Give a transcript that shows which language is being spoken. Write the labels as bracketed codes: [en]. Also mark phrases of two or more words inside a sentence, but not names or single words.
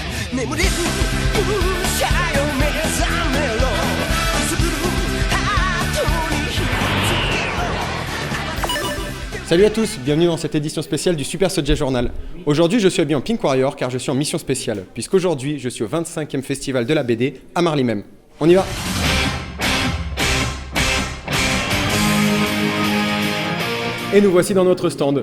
[ja] 眠れるシャイを目覚めろくすぶるハートに火をつけろ。 [fr] Salut à tous, bienvenue dans cette édition spéciale du Super Soulja Journal. Aujourd'hui, je suis habillé en Pink Warrior car je suis en mission spéciale, puisqu'aujourd'hui, je suis au 25e festival de la BD à Marly même. On y va! Et nous voici dans notre stand.